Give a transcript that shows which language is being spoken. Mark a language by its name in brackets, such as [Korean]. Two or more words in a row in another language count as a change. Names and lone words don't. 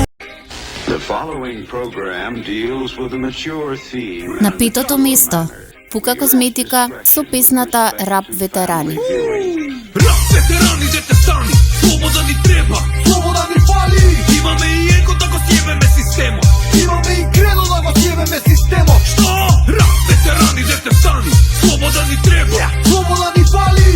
[English] The following program deals with a mature theme. [Macedonian] На 5-то место Фука Козметика со песната Рап ветерани. Рап ветерани, дете стани, слобода ни треба, слобода ни фали. Имаме и его да го сјебеме системот, имаме и кредо да го сјебеме системот. Што? Рап ветерани, дете стани, слобода ни треба, слобода ни фали.